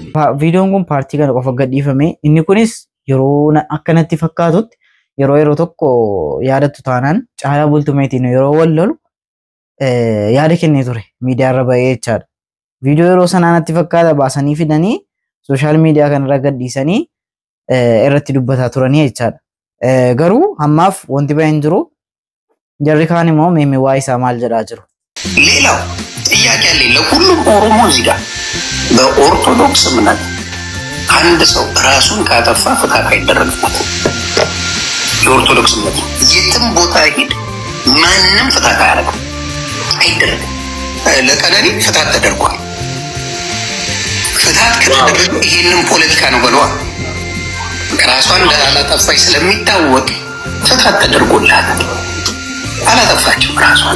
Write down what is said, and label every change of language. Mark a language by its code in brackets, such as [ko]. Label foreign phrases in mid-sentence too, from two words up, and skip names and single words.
[om] Viidiyoon kun paartii kana qofa gadhiifame. Inni kunis yeroo akkanatti fakkaatutti yeroo tokko yaadattu taanaan Caalaa Bultumeetiin yeroo wal lolu yaada kennee ture miidiyaa irra ba'ee jechaadha. Viidiyoo yeroo sanaanatti fakkaata baasanii fidanii sooshaal miidiyaa kanarra gadhiisanii irratti dubbataa turanii jechaadha. Garuu hammaaf wanti ba'ee hin jiru. Jarri kaan immoo meemee waa isaa maal jedhaa jiru. [am] ሌላው ጥያቄ አለ ለሁሉም ኦሮሞ እዚህ ጋር በኦርቶዶክስ እምነት አንድ ሰው ራሱን ካጠፋ ፍታት አይደረግበትም። የኦርቶዶክስ እምነት የትም ቦታ ሄድ ማንም ፍታት አያደርግም አይደረግም። ለቀነኒ ፍታት ተደርጓል። ፍታት ከተደረገ ይሄንን ፖለቲካ ነው በለዋ ራሷን ላላጠፋች ስለሚታወቅ ፍታት ተደርጎላታል። አላጠፋችም ራሷን